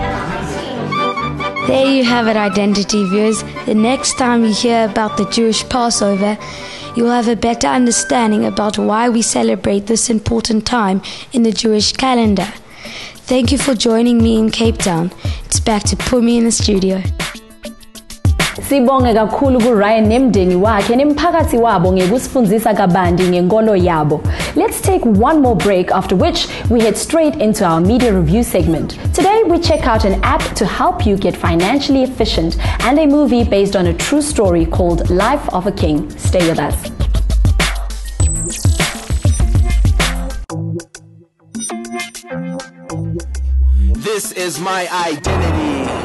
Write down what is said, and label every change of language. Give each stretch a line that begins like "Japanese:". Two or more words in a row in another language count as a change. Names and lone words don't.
English: There you have it, I-Dentity viewers. The next time you hear about the Jewish Passover, you will have a better understanding about why we celebrate this important time in the Jewish calendar. Thank you for joining me in Cape Town. It's back to Mpumi in the studio.
Swati: Sibonge kakhulu kuRyan nemndeni wakhe nemphakathi wabo ngekusifundisa kabanti ngenkolo yabo.
English: Let's take one more break, after which we head straight into our media review segment. Today we check out an app to help you get financially efficient and a movie based on a true story called Life of a King. Stay with us. This is my identity.